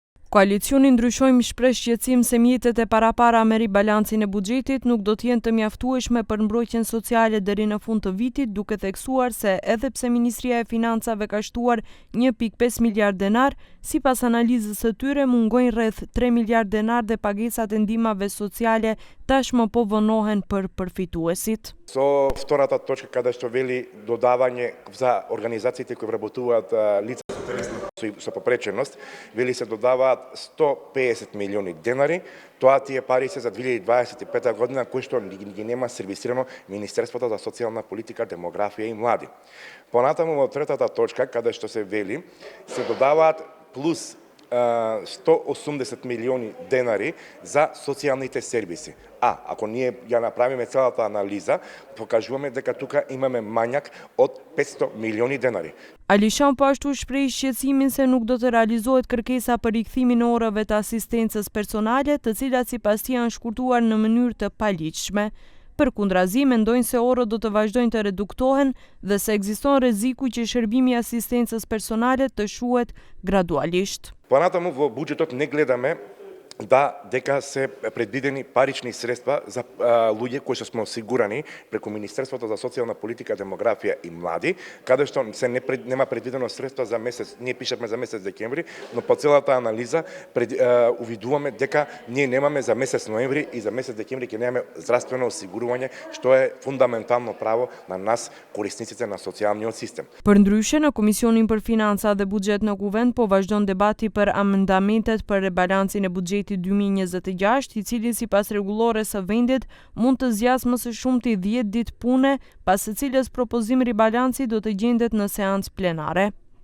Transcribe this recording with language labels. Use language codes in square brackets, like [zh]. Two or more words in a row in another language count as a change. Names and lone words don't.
[sq] Koalicioni ndryshojmë shpreh shqetësim se mjetet e parapara me ribalancin e buxhetit nuk do të jenë të mjaftueshme për mbrojtjen sociale deri në fund të vitit, duke theksuar se edhe pse Ministria e Financave ka shtuar 1.5 miliard denar, sipas analizës së tyre mungojnë rreth 3 miliard denar dhe pagesat e ndihmave sociale tashmë po vonohen për përfituesit. [mk] Со втората точка каде што вели додавање за организациите кои вработуваат лица со попреченост, вели се додаваат 150 милиони денари. Тоа тие пари се за 2025 година, кои што ги нема сервисирано Министерството за социјална политика, демографија и млади. Понатаму во третата точка, каде што се вели, се додаваат плюс 180 милиони денари за социјалните сервиси. Ако ние ја направиме целата анализа, покажуваме дека тука имаме мањак од 500 милиони денари. [sq] Alishan po ashtu shpreh shqetësimin se nuk do të realizohet kërkesa për rikthimin e orëve të asistencës personale, të cilat sipas tij janë shkurtuar në mënyrë të paligjshme. Përkundrazi, mendojnë se orët do të vazhdojnë të reduktohen dhe se ekziston rreziku që shërbimi i asistencës personale të shuhet gradualisht. [mk] Понатаму во буџетот не гледаме дека се предвидени парични средства за луѓе кои што сме осигурани преку Министерството за социјална политика, демографија и млади, каде што се нема предвидено средства за месец, ние пишевме за месец декември, но по целата анализа увидуваме дека ние немаме за месец ноември и за месец декември ќе немаме здравствено осигурување, што е фундаментално право на нас корисниците на социјалниот систем. [sq] Përndryshe, në Komisionin për Financa dhe Buxhet në Kuvend po vazhdon debati për amendamentet për rebalancin e buxhetit 2026, i cili sipas rregullores së vendit mund të zgjasë më së shumti 10 ditë pune, pas së cilës propozim ribalanci do të gjendet në seancë plenare.